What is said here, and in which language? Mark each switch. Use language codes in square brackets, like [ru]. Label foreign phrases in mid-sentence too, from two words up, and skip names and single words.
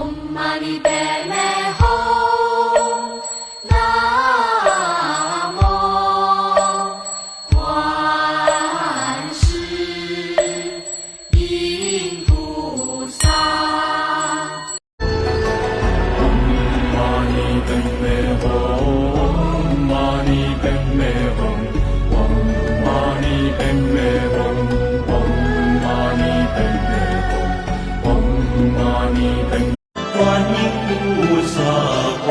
[sa] Mani Padme Hum Namo 观世音菩萨 Mani Padme Hum Mani Padme Hum Mani Padme Hum Mani Padme Hum Mani Padme 观音菩萨